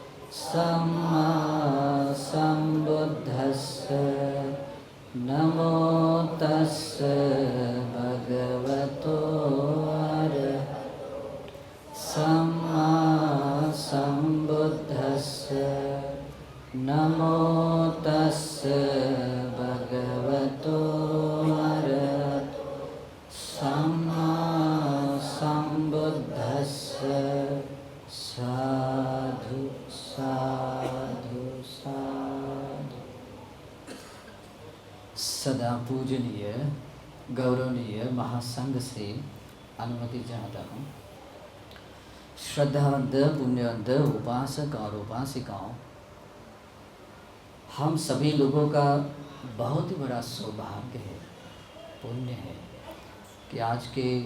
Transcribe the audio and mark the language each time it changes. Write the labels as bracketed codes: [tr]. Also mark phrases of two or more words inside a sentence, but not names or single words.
[pi] सम्मा सम्बुद्धस्स नमो तस्स भगवतो अरहतो सम्मा सम्बुद्धस्स नमो तस्स भगवतो अरहतो सम्मा सम्बुद्धस्स। साधु साधु साधु। [hi] सदा पूजनीय गौरवनीय महासंघ से अनुमति चाहता हूँ। श्रद्धावंत पुण्यवंत उपासक और उपासिकाओं, हम सभी लोगों का बहुत ही बड़ा सौभाग्य है, पुण्य है कि आज के